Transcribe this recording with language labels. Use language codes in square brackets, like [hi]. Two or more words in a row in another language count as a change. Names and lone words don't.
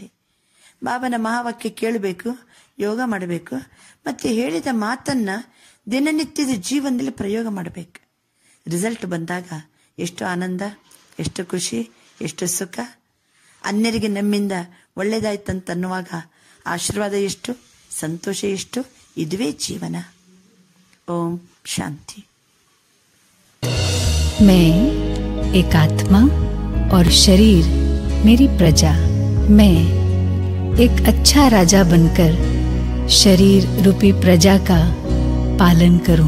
[kn] ಬಾಬನ ಮಹಾವಾಕ್ಯ ಕೇಳಬೇಕು, ಯೋಗ ಮಾಡಬೇಕು, ಮತ್ತು ಹೇಳಿದ ಮಾತನ್ನು ದಿನನಿತ್ಯದ ಜೀವನದಲ್ಲಿ ಪ್ರಯೋಗ ಮಾಡಬೇಕು. ರಿಸಲ್ಟ್ ಬಂದಾಗ ಎಷ್ಟು ಆನಂದ, ಎಷ್ಟು ಖುಷಿ, ಎಷ್ಟು ಸುಖ. ಅನ್ಯರಿಗೆ ನಮ್ಮಿಂದ ಒಳ್ಳೆಯದಾಯ್ತಂತ ಅನ್ನುವಾಗ ಆಶೀರ್ವಾದ ಎಷ್ಟು, ಸಂತೋಷ ಎಷ್ಟು. ಇದುವೇ ಜೀವನ. [hi] ओम शांति। मैं एक आत्मा और शरीर मेरी प्रजा। मैं एक अच्छा राजा बनकर शरीर रूपी प्रजा का पालन करूं।